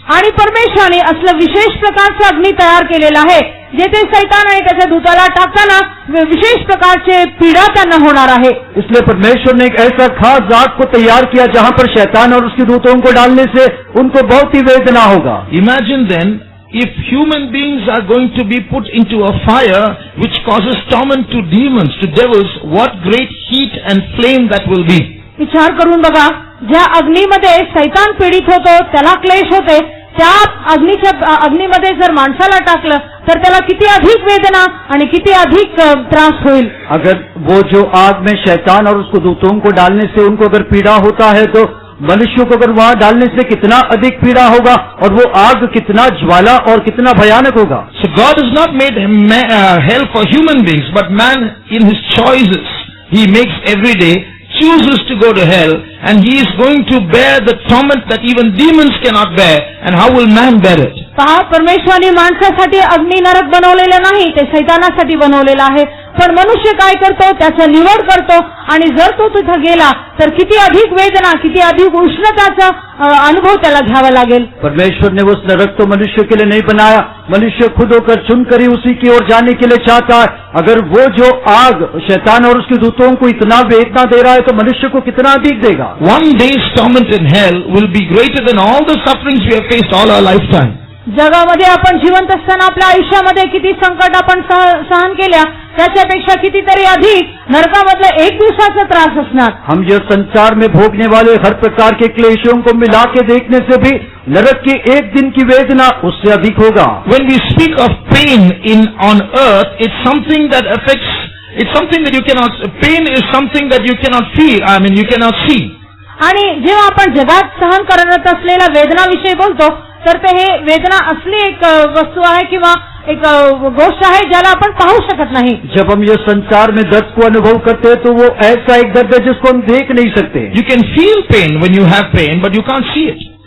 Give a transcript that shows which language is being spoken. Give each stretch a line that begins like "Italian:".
Marathi: आणि परमेश्वराने असलं विशेष प्रकारचं अग्नी तयार केलेलं आहे जेथे शैतान आणि त्याच्या दूताला टाकताना विशेष प्रकारचे पीडा त्यांना होणार आहे.
Hindi: इसलिए परमेश्वर ने एक ऐसा खास आग को तैयार किया जहाँ पर शैतान और उसके दूतों को डालने से उनको बहुत ही वेदना होगा.
English: Imagine then, if human beings are going to be put into a fire which causes torment to demons, to devils, what great heat and flame that will be.
Marathi: विचार करून बघा, ज्या अग्नीमध्ये शैतान पीडित होतो, त्याला क्लेश होते, त्या अग्नीमध्ये जर माणसाला टाकलं तर त्याला किती अधिक वेदना आणि किती अधिक त्रास होईल.
Hindi: अगर वो जो आग में शैतान और उसको दूतों को डालने से उनको अगर पीड़ा होता है तो मनुष्यों को अगर वहाँ डालने से कितना अधिक पीड़ा होगा और वो आग कितना ज्वाला और कितना भयानक होगा.
English: So God has not made hell for human beings, but man in his choices, he makes every day chooses to go to hell, and he is going to bear the torment that even demons cannot bear. And how will man bear it?
Marathi: पहा, परमेश्वराने माणसासाठी अग्नी नरक बनवलेलं नाही, ते शैतानासाठी बनवलेलं आहे. पण मनुष्य काय करतो, त्याचा निवड करतो आणि जर तो तिथं गेला तर किती अधिक वेदना, किती अधिक उष्णताचा अनुभव त्याला घ्यावा लागेल.
Hindi: परमेश्वर ने उस नरक तो मनुष्य के लिए नहीं बनाया, मनुष्य खुद होकर चुनकर ही उसी की ओर जाने के लिए चाहता है. अगर वो जो आग शैतान और उसके दूतों को इतना वेदना दे रहा है तो मनुष्य को कितना अधिक देगा.
English: One day's torment in hell will be greater than all the sufferings we have faced all our lifetime.
Marathi: जगामध्ये आपण जिवंत असताना आपल्या आयुष्यामध्ये किती संकट आपण सहन केल्या, त्याच्यापेक्षा कितीतरी अधिक नरकामधला एक दिवसाचा त्रास असणार.
Hindi: हम ये संसार में भोगने वाले हर प्रकार के क्लेशों को मिला के देखने से भी नरक की एक दिन की वेदना उससे अधिक होगा.
English: When we speak of pain on earth, it's something that affects, it's something that you cannot, pain is something that you cannot feel, you cannot see.
Marathi: आणि जेव्हा आपण जगात सहन करत असलेल्या वेदनाविषयी बोलतो तर ते हे वेदना असली एक वस्तू आहे किंवा एक गोष्ट आहे ज्याला आपण पाहू शकत नाही.
Hindi: जब हम ये संसार में दर्द को अनुभव करते हैं तो वो ऐसा एक दर्द है जिसको हम देख नहीं सकते.
English: You can feel pain when you have pain, but you can't see it.